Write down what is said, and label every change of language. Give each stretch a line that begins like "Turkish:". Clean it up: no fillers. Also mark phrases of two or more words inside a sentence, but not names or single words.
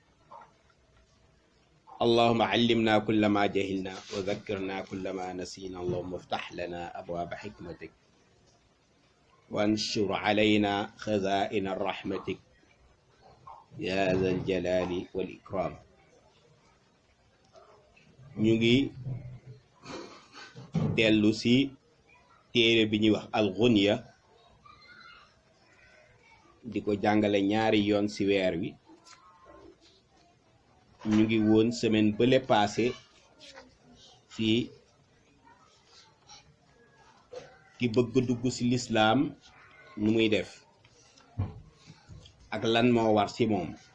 Arabic: اللهم علمنا كل ما جهلنا وذكرنا كل ما نسينا. اللهم افتح لنا أبواب حكمتك وانشر علينا خزائن رحمتك يا ذا الجلال والإكرام.
Wolof: نيجي dellu si téere bi ñuy wax Al-Ghunya di ko jàngale ñaari yoon ci weer wi. ñu ngi woon semaine bële passé fii ki bëgg dugg ci lislaam nu muy def ak lan moo war ci moom.